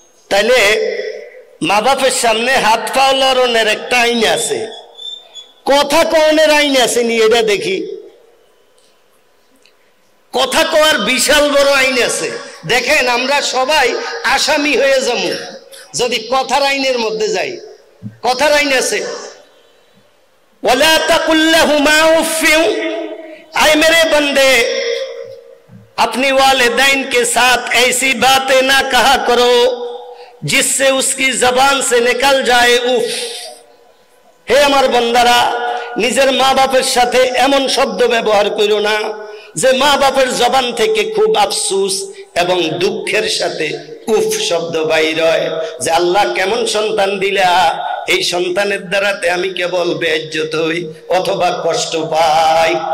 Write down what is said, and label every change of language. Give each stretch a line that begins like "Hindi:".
Bangla: তাইলে মা বাপের সামনে হাত পা লড়নের একটা আইন আছে, কথা কওনের আইন আছে নি? এটা দেখি, কথা কওয়ার বিশাল বড় আইন আছে। দেখেন আমরা সবাই আসামি হয়ে যাবো যদি কথার আইনের মধ্যে যাই। কথার আইন আছে,
Arabic: ওয়ালা তাকুল লাহুমা উফিউ,
Hindi: আয় मेरे बंदे अपनी वालिदैन के साथ ऐसी बातें ना कहा करो जिससे उसकी जबान से निकल जाए उफ।
Bangla: হে আমার বান্দারা, নিজের মা বাপের সাথে এমন শব্দ ব্যবহার করো না যে মা বাপের জবান থেকে খুব আফসোস এবং দুঃখের সাথে উফ শব্দ বাইর হয়, যে আল্লাহ কেমন সন্তান দিলা, এই সন্তানের দ্বারাতে আমি কেবল বেইজ্জত হই অথবা কষ্ট পাই।